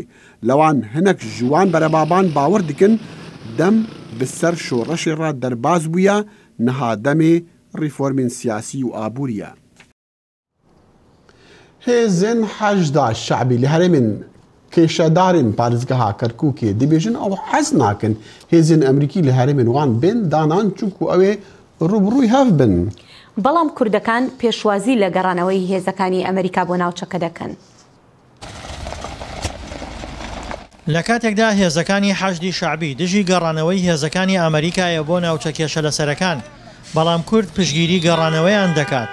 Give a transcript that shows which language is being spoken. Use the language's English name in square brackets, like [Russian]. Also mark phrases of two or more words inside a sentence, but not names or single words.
[Kurdish] Li wan hinek ji wan berebaban bawer dikin dem bi ser şoreşê re derbas bûye niha demê reformên siyasî û aborî ye. Hêzên hejda şeعبî li herêmên kêşedarên parêzgeha Kerkûkê dibêjin ew hez nakin hêzên Emerîkî li herêmên wan bên danan çunku ew ê rûbirûyê hev bin. [Central Kurdish] بەڵام کوردەکان پێشوازی لە گەڕانەوەی هێزەکانی ئەمریکا بۆ ناوچەکە دەکەن. لە کاتێکدا هێزەکانی حەشدی شەعبی دژی گەڕانەوەی هێزەکانی ئەمریکایە بۆ ناوچە کێشە لە سەرەکان، بەڵام کورد پشگیری گەڕانەوەیان دەکات.